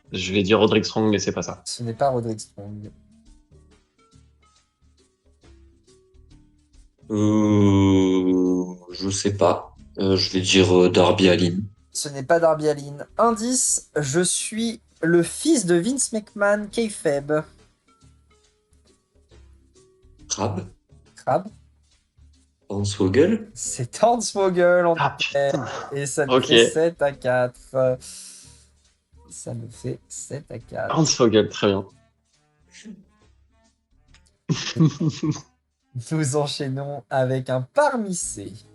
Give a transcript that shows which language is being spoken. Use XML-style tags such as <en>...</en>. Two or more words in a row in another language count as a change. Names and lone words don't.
<fr>Je vais dire Roderick Strong, mais c'est pas ça. Ce n'est pas Roderick Strong. Je sais pas. Je vais dire Darby Allin. Ce n'est pas Darby Allin. Indice, je suis le fils de Vince McMahon, kayfabe. Crabbe. Crabbe. Hornswoggle. C'est Hornswoggle en Ah putain. et ça nous Ok. fait 7-4. Ça nous fait 7-4. Hornswoggle, très bien. Nous enchaînons avec un parmissé.</fr>